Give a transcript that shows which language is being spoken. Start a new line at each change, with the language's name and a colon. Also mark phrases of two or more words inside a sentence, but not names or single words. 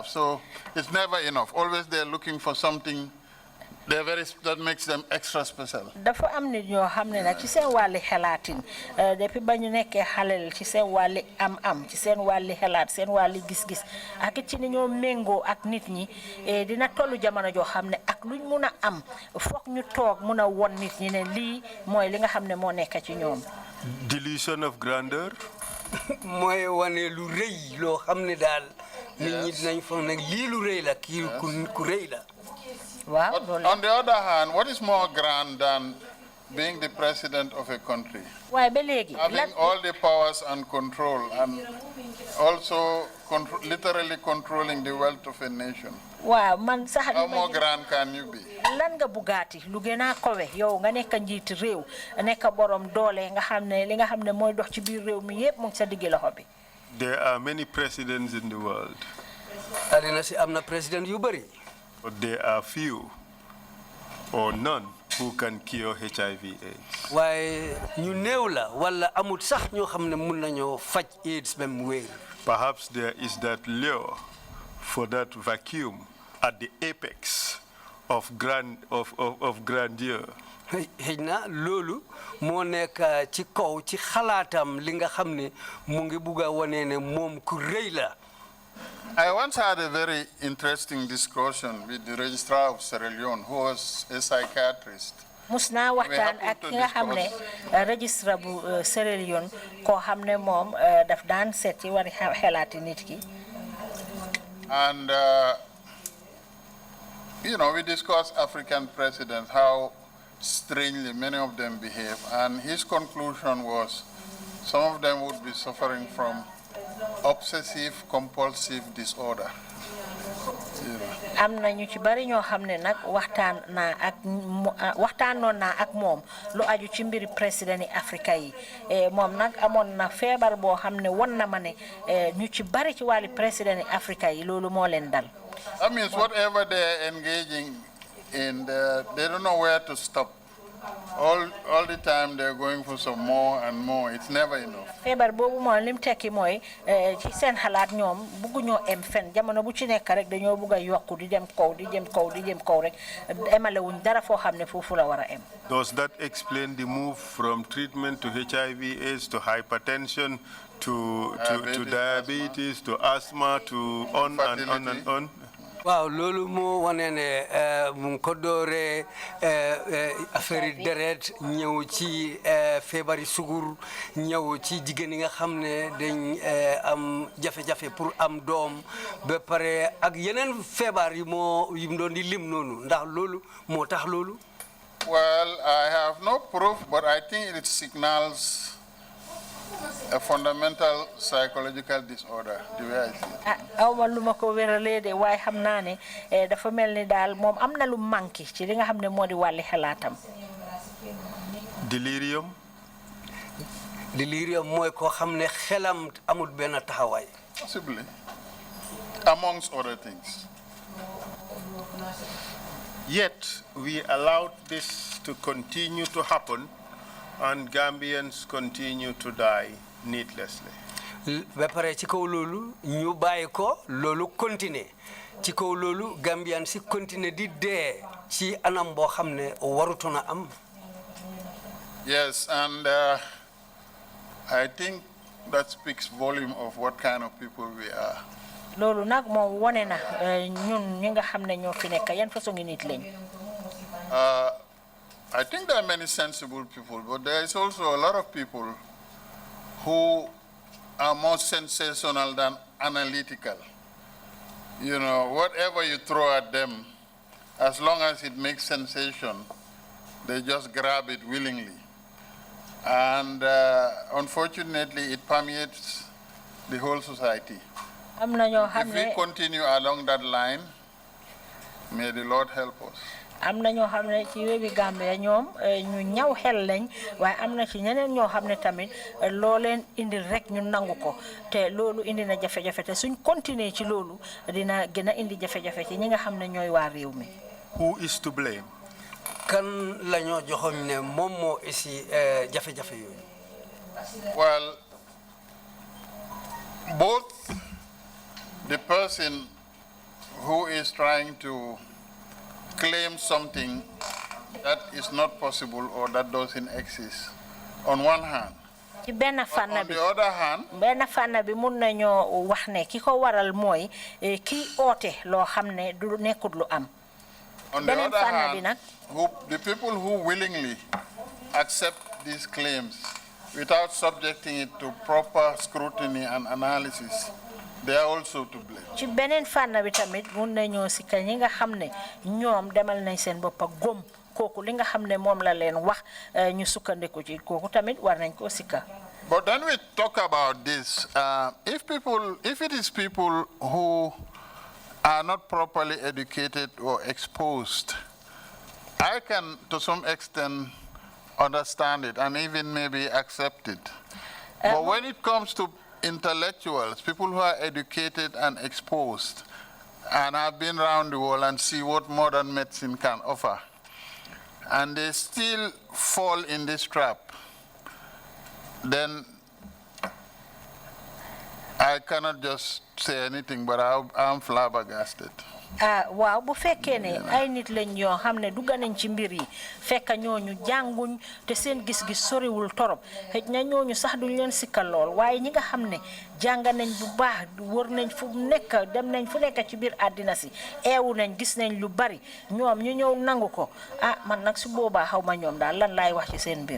English: So it's never enough. Always they're looking for something that makes them extra special.
Wolof: dafa am nit ñoo xam ne nag ci seen wàlli xalaatin depuis ba ñu nekkee xalel ci seen wàlli am ci seen wàlli xalaat seen wàlli gis-gis ak ci ni ñoo méngoo ak nit ñi dina tollu jamono joo xam ne ak luñ mun a am foog ñu toog mun a won nit ñi ne lii mooy li nga xam ne moo nekk ci ñoom.
English: Delusion of grandeur.
Wolof: mooy wane lu rëy loo xam ne daal nit ñi dinañ foog ne lii lu rëy la kii ku rëy la.
English: But on the other hand, what is more grand than being the president of a country? Having all the powers and control, and also literally controlling the wealth of a nation. How more grand can you be?
Wolof: lan nga bugaati lu gën a kowe yow nga nekk njiit réew nekk borom doole nga xam ne li nga xam ne mooy dox ci biir réew mi yépp mu ngi sa diggi loxo bi.
English: There are many presidents in the world.
Wolof: adina si am na président yu bari.
English: But there are few or none who can cure HIV/AIDS.
Wolof: waaye ñu néew la wala amul sax ñoo xam ne mun nañoo faj AIDS ba mu wér.
English: Perhaps there is that lure for that vacuum at the apex of grandeur.
Wolof: xëy na loolu moo nekk ci kaw ci xalaatam li nga xam ne mu ngi bugg a wane ne moom ku rëy la.
English: I once had a very interesting discussion with the registrar of Sierra Leone, who was a psychiatrist.
Wolof: musna waxtaan ak ki nga xam ne registrar bu Sierra Leone koo xam ne moom daf daan seet ci wari xelaati nit ki.
English: And we discussed African presidents, how strangely many of them behave, and his conclusion was some of them would be suffering from obsessive compulsive disorder.
Wolof: am na ñu ci bari ñoo xam ne nag waxtaanoon naa ak moom lu aju ci mbiri président yi Afrika yi moom nag amoon na feebar boo xam ne won na ma ne ñu ci bari ci wàlli président yi Afrika yi loolu moo leen dal.
English: That means whatever they're engaging in, they don't know where to stop. All the time they're going for some more and more. It's never enough.
Wolof: febar bobu mo lim tekki moy ci sen xalaat ñom bëggu ñoo em fen jamono bu ci nekk rek dañoo bëgga yokku di dem kaw di dem kaw di dem kaw rek emale wuñ dara fo xamne fofu la wara em.
English: Does that explain the move from treatment to HIV AIDS to hypertension to diabetes to asthma to on and on and on?
Wolof: waaw loolu moo wane ne mu ko dooree affaire deret ñëw ci feebari sugur ñëw ci jigéen yi nga xam ne dañ am jafe-jafe pour am doom ba pare ak yeneen feebar yi mu doon di lim noonu ndax loolu moo tax loolu.
English: Well, I have no proof, but I think it signals a fundamental psychological disorder, the way I see it.
Wolof: awma luma ko wéralé de way xamna né dafa melni dal mom amna lu manki ci li nga xamné modi walli xalatam. Delirium moy ko xamné xelam amul ben taxaway.
English: Possibly, amongst other things. Yet we allowed this to continue to happen and Gambians continue to die needlessly.
Wolof: Ba pare ci kaw lolu ñu bayiko lolu continuer ci kaw lolu Gambian si continuer di dé ci anam bo xamné warutuna am.
English: Yes, and I think that speaks volume of what kind of people we are.
Wolof: Lolu nak mo woné na ñun ñi nga xamné ñoo fi nek yan façon nit lañ.
English: I think there are many sensible people, but there is also a lot of people who are more sensational than analytical. You know, whatever you throw at them, as long as it makes sensation, they just grab it willingly. And unfortunately, it permeates the whole society. If we continue along that line, may the Lord help us.
Wolof: Amna ñoo xamné ci wébi Gambia ñoom ñu ñaw xel lañ waye amna ci ñeneen ñoo xamné tamit lo leen indi rek ñu nangu ko té lolu indi na jafé jafé té suñ continuer ci lolu dina gëna indi jafé jafé ci ñi nga xamné ñoy wa réew mi.
English: Who is to blame?
Wolof: Kan lañu joxoñ né mom mo isi jafé jafé yoy.
English: Well, both the person who is trying to claim something that is not possible or that doesn't exist on one hand. On the other hand,
Wolof: benn fànn bi mun nañoo wax ne ki ko waral mooy ki oote loo xam ne du nekkut lu am.
English: On the other hand, the people who willingly accept these claims without subjecting it to proper scrutiny and analysis, they are also to blame.
Wolof: Ci benen fànn bi tamit mun nañoo si ka ñi nga xam ne ñoom demal nañ seen bopp gom kooku li nga xam ne moom la leen wax ñu sukkandiku ci kooku tamit war nañ ko sikka.
English: But then we talk about this. If it is people who are not properly educated or exposed, I can, to some extent, understand it and even maybe accept it. But when it comes to intellectuals, people who are educated and exposed, and have been around the world and see what modern medicine can offer, and they still fall in this trap, then I cannot just say anything, but I'm flabbergasted.
Wolof: Waaw bu fekkee ne ay nit lañ yoo xam ne dugg nañ ci mbir yi fekk ñooñu jànguñ te seen gis-gis soriwul torop xëj na ñooñu sax duñ leen sikkal lool waaye ñi nga xam ne jàng nañ bu baax wër nañ fu nekk dem nañ fu nekk ci biir àddina si eewu nañ gis nañ lu bari ñoom ñu ñëw nangu ko man nag su boobaa xaw ma ñoom daal lan laay wax ci seen mbir.